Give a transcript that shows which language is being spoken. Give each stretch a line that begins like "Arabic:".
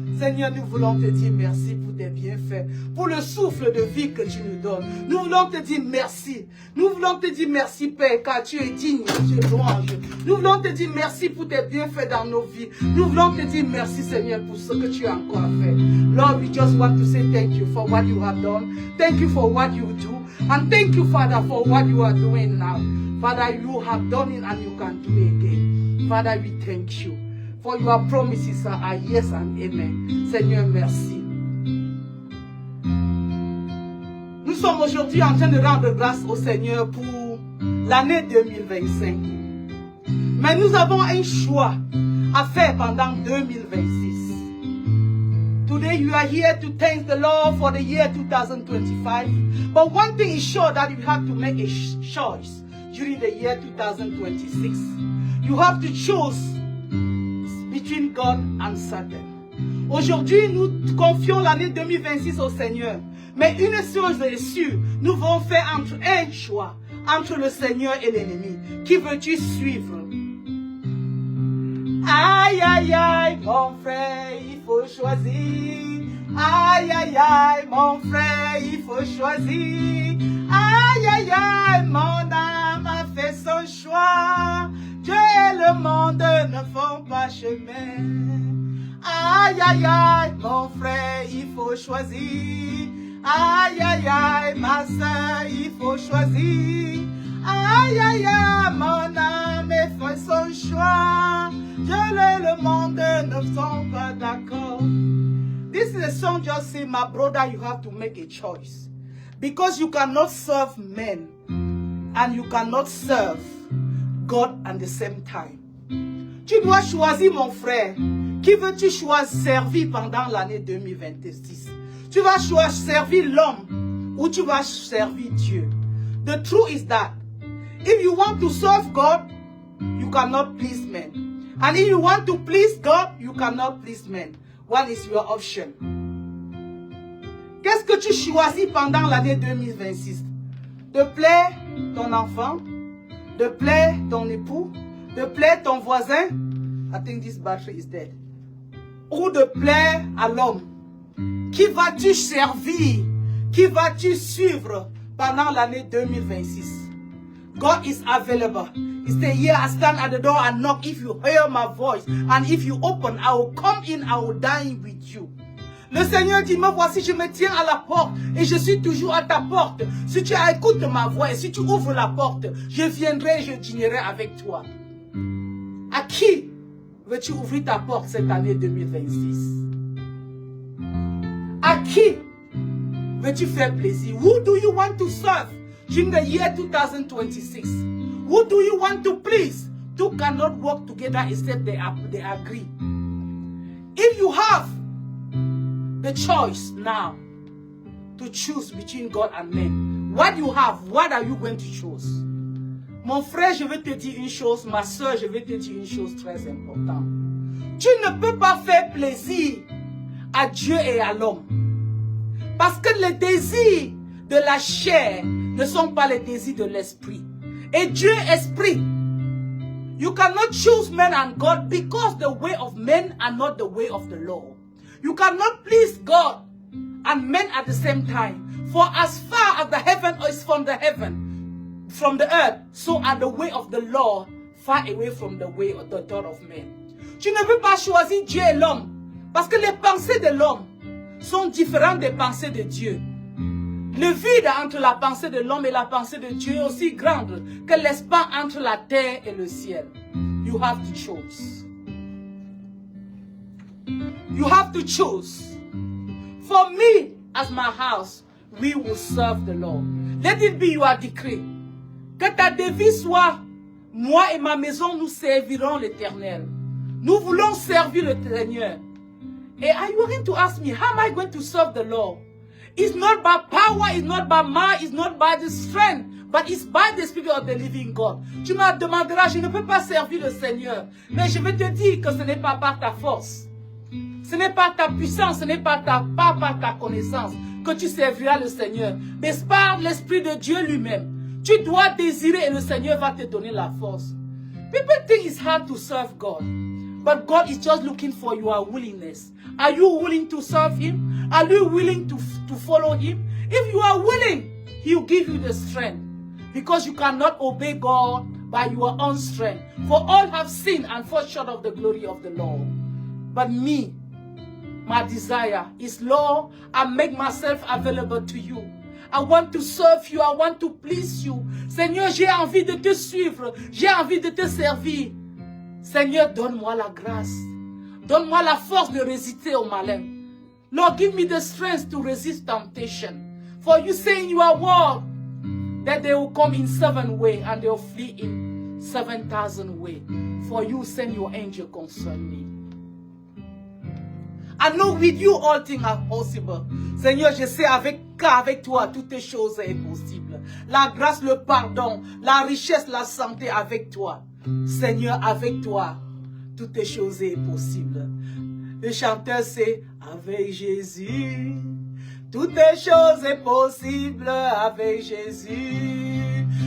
French: Seigneur, nous voulons te dire merci pour tes bienfaits, pour le souffle de vie que tu nous donnes. Nous voulons te dire merci. Nous voulons te dire merci, Père, car tu es digne, tu es louange. Nous voulons te dire merci pour tes bienfaits dans nos vies. Nous voulons te dire merci, Seigneur, pour ce que tu as encore fait.
English: Lord, we just want to say thank you for what you have done. Thank you for what you do. And thank you, Father, for what you are doing now. Father, you have done it and you can do it again. Father, we thank you. For your promises are yes and amen.
French: Seigneur, merci. Nous sommes aujourd'hui en train de rendre grâce au Seigneur pour l'année 2025. Mais nous avons un choix à faire pendant 2026.
English: Today you are here to thank the Lord for the year 2025. But one thing is sure, that you have to make a choice during the year 2026. You have to choose between God and Satan.
French: Aujourd'hui, nous confions l'année 2026 au Seigneur. Mais une chose est sûre, nous devons faire entre un choix, entre le Seigneur et l'ennemi. Qui veux-tu suivre? Aïe, aïe, aïe, mon frère, il faut choisir. Aïe, aïe, aïe, mon frère, il faut choisir. Aïe, aïe, aïe, mon âme a fait son choix. Dieu et le monde ne font pas chemin. Aïe, aïe, aïe, mon frère, il faut choisir. Aïe, aïe, aïe, ma soeur, il faut choisir. Aïe, aïe, aïe, mon âme fait son choix. Dieu et le monde ne sont pas d'accord.
English: This is a song just saying, my brother, you have to make a choice. Because you cannot serve men and you cannot serve God at the same time.
French: Tu dois choisir, mon frère. Qui veux-tu choisir servir pendant l'année 2026? Tu vas choisir servir l'homme ou tu vas servir Dieu.
English: The truth is that if you want to serve God, you cannot please men. And if you want to please God, you cannot please men. What is your option?
French: Qu'est-ce que tu choisis pendant l'année 2026? De plaire ton enfant? De plaire ton époux? De plaire ton voisin?
English: I think this battery is dead.
French: Ou de plaire à l'homme? Qui vas-tu servir? Qui vas-tu suivre pendant l'année 2026?
English: God is available. He said, here I stand at the door and knock. If you hear my voice and if you open, I will come in, I will dine with you.
French: Le Seigneur dit, me voici, je me tiens à la porte et je suis toujours à ta porte. Si tu écoutes ma voix et si tu ouvres la porte, je viendrai et je dînerai avec toi. À qui veux-tu ouvrir ta porte cette année 2026? À qui veux-tu faire plaisir?
English: Who do you want to serve during the year 2026? Who do you want to please? Two cannot work together except they agree. If you have the choice now to choose between God and men, what you have, what are you going to choose?
French: Mon frère, je vais te dire une chose, ma soeur, je vais te dire une chose très importante. Tu ne peux pas faire plaisir à Dieu et à l'homme. Parce que les désirs de la chair ne sont pas les désirs de l'esprit. Et Dieu est esprit.
English: You cannot choose men and God because the way of men are not the way of the Lord. You cannot please God and men at the same time. For as far as the heaven is from the heaven, from the earth, so are the way of the Lord far away from the way of the thought of men.
French: Tu ne peux pas choisir Dieu et l'homme parce que les pensées de l'homme sont différentes des pensées de Dieu. Le vide entre la pensée de l'homme et la pensée de Dieu est aussi grande que l'espace entre la terre et le ciel.
English: You have to choose. You have to choose. For me, as my house, we will serve the Lord. Let it be your decree.
French: Que ta devise soit, moi et ma maison, nous servirons l'Éternel. Nous voulons servir le Seigneur.
English: And are you going to ask me, how am I going to serve the Lord? It's not by power, it's not by might, it's not by the strength, But it's by the Spirit of the living God.
French: Tu me demanderas, je ne peux pas servir le Seigneur. Mais je vais te dire que ce n'est pas par ta force. Ce n'est pas ta puissance, ce n'est pas par ta connaissance que tu serviras le Seigneur. Mais par l'Esprit de Dieu lui-même. Tu dois désirer et le Seigneur va te donner la force.
English: People think it's hard to serve God. But God is just looking for your willingness. Are you willing to serve Him? Are you willing to follow Him? If you are willing, He will give you the strength. Because you cannot obey God by your own strength. For all have sinned and fall short of the glory of the Lord. But me, my desire is, Lord, I make myself available to you. I want to serve you. I want to please you.
French: Seigneur, j'ai envie de te suivre. J'ai envie de te servir. Seigneur, donne-moi la grâce. Donne-moi la force de résister au malin.
English: Lord, give me the strength to resist temptation. For you say in your word that they will come in 7 ways and they will flee in 7,000 ways. For you send your angel concern me. I know with you all things are possible.
French: Seigneur, je sais qu'avec toi, toutes choses sont possibles. La grâce, le pardon, la richesse, la santé avec toi. Seigneur, avec toi, toutes choses sont possibles. Le chanteur, c'est avec Jésus. Toutes choses sont possibles avec Jésus.